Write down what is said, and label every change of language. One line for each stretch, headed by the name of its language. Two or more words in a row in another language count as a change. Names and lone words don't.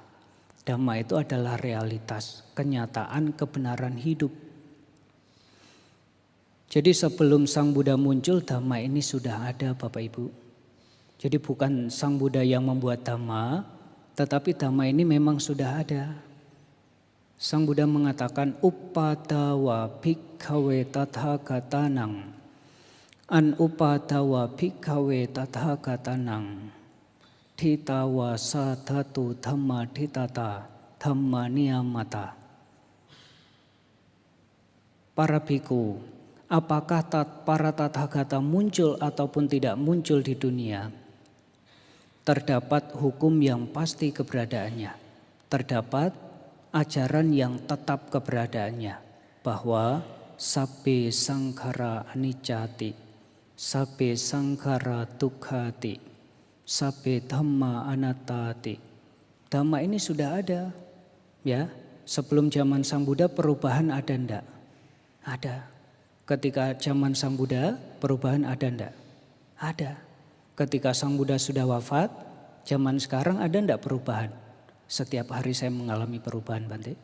Indonesian: Dhamma itu adalah realitas, kenyataan, kebenaran hidup. Jadi sebelum Sang Buddha muncul, dhamma ini sudah ada Bapak Ibu. Jadi bukan Sang Buddha yang membuat dhamma, tetapi dhamma ini memang sudah ada. Sang Buddha mengatakan
Pali: upadawa bhikkhawe tathagatanang. An upadawa bhikkhawe tathagatanang. Dhitawa sadhatu dhamma dhitata dhamma niyamata.
Indonesian: Para biku, apakah para tathagata muncul ataupun tidak muncul di dunia, terdapat hukum yang pasti keberadaannya. Terdapat ajaran yang tetap keberadaannya.
Pali: Bahwa sabbe sankhara anicca-ti, sabbe sankhara dukkha-ti, sabbe dhamma anatta-ti.
Indonesian: Dhamma ini sudah ada. Ya, sebelum zaman Sang Buddha perubahan ada enggak? Ada. Ketika zaman Sang Buddha perubahan ada enggak? Ada. Ketika Sang Buddha sudah wafat, zaman sekarang ada enggak perubahan? Setiap hari saya mengalami perubahan, Bante.